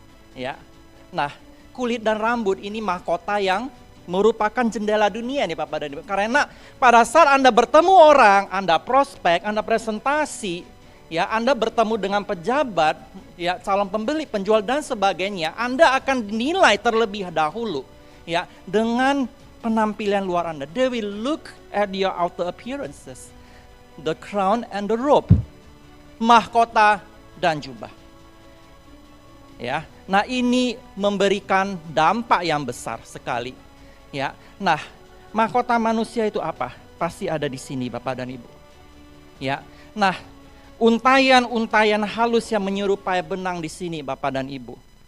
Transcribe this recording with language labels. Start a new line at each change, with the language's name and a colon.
Indonesian: Ya, nah kulit dan rambut ini mahkota yang merupakan jendela dunia nih Bapak dan Ibu. Karena pada saat Anda bertemu orang, Anda prospek, Anda presentasi, ya Anda bertemu dengan pejabat, ya calon pembeli, penjual dan sebagainya, Anda akan dinilai terlebih dahulu, ya dengan penampilan luar Anda.
English: They will look at your outer appearances, the crown and the robe,
Indonesian: mahkota dan jubah. Ya, nah ini memberikan dampak yang besar sekali. Ya, nah mahkota manusia itu apa? Pasti ada di sini Bapak dan Ibu. Ya, nah untayan-untayan halus yang menyerupai benang di sini Bapak dan Ibu.